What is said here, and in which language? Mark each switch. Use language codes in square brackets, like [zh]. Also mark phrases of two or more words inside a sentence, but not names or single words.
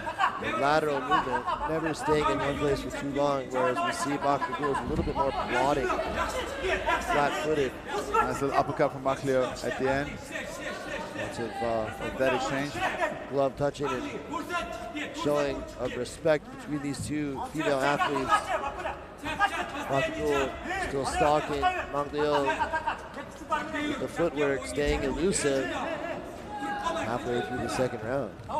[en] Lateral movement, never staying in one place for too long, whereas we see Bактыгүl is a little bit more plodding, flat-footed. Nice little uppercut from Machleo at the end. Lots Of that exchange. glove touching and showing of respect between these two female athletes. Bактыgүl still stalking Machleo with the footwork, staying elusive halfway through the second round.